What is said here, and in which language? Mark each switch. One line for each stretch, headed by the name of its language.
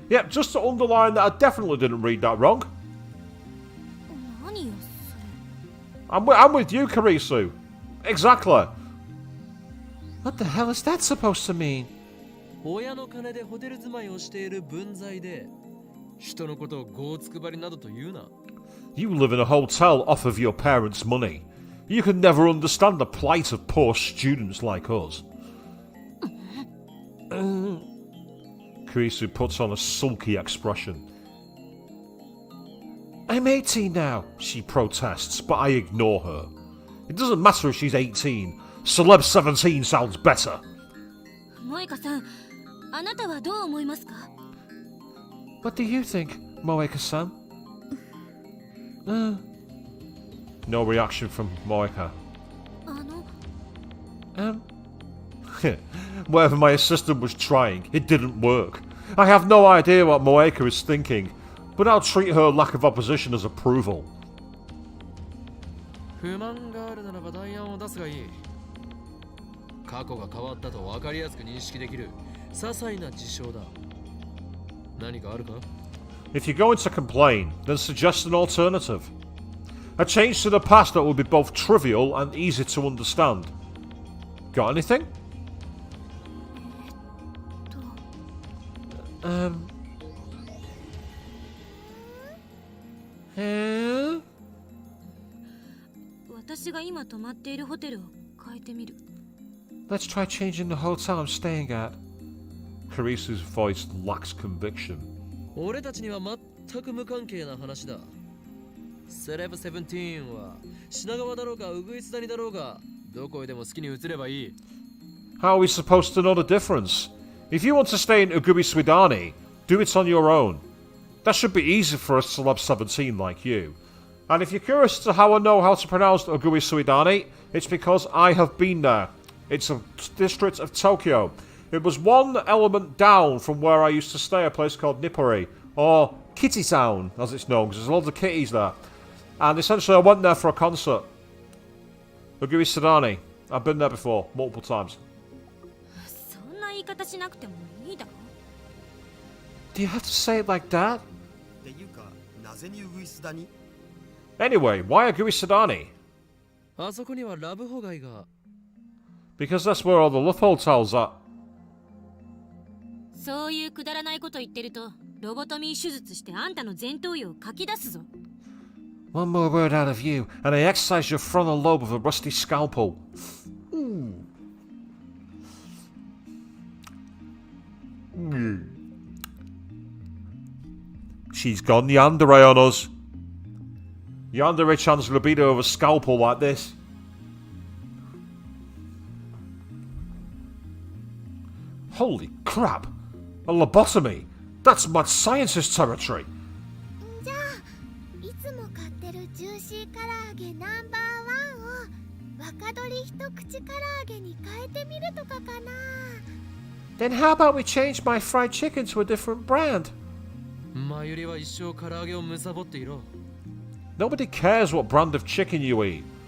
English: Yep, just to underline that I definitely didn't read that wrong.
Japanese: 何よ
English: I'm with you, Karisu. Exactly. What the hell is that supposed to mean?
Japanese: 親の金でホテル住まいをしている分際で人のことをゴーツくばりなどと言うな。
English: You live in a hotel off of your parents' money. You can never understand the plight of poor students like us. Karisu puts on a sulky expression. I'm 18 now. She protests, but I ignore her. It doesn't matter if she's 18. Celeb 17 sounds better.
Japanese: 萌香さん、あなたはどう思いますか？
English: What do you think, Moeka-san? No reaction from Moeka.
Japanese: あの
English: Whatever my assistant was trying, it didn't work. I have no idea what Moeka is thinking, but I'll treat her lack of opposition as approval.
Japanese: 不満があるならば代案を出すがいい。過去が変わったと分かりやすく認識できる些細な事象だ。何かあるか？
English: If you're going to complain, then suggest an alternative. A change to the past that will be both trivial and easy to understand. Got anything? Huh?
Japanese: 私が今泊まっているホテルを変えてみる。
English: Let's try changing the hotel I'm staying at. Karisu's voice lacks conviction.
Japanese: 俺たちには全く無関係な話だ。セレブ17は品川だろうがウグイス谷だろうがどこへでも好きに移ればいい。
English: How are we supposed to know the difference? If you want to stay in Uguri Swidani, do it on your own. That should be easy for a celeb 17 like you. And if you're curious to how I know how to pronounce Uguri Suidani, it's because I have been there. It's a district of Tokyo. It was one element down from where I used to stay, a place called Nippori, or Kitty Town, as it's known, because there's loads of kitties there. And essentially I went there for a concert. Uguri Suidani. I've been there before, multiple times.
Japanese: そんな言い方しなくてもいいだろ。
English: Do you have to say it like that?
Japanese: っていうか、なぜにウグイス谷？
English: Anyway, why Uguri Suidani?
Japanese: あそこにはラブホ街が。
English: Because that's where all the love hotels are.
Japanese: そういうくだらないこと言ってると、ロボトミー手術してあんたの前頭葉をかき出すぞ。
English: One more word out of you, and I exercise your frontal lobe with a rusty scalpel. She's gone yandere on us. Yandere-chan's libido of a scalpel like this. Holy crap! A lobotomy! That's mad scientist territory!
Japanese: じゃあいつも買ってるジューシー唐揚げナンバー1を若鶏一口唐揚げに変えてみるとかかな。
English: Then how about we change my fried chicken to a different brand?
Japanese: マユリは一生唐揚げをむさぼっていろ。
English: Nobody cares what brand of chicken you eat.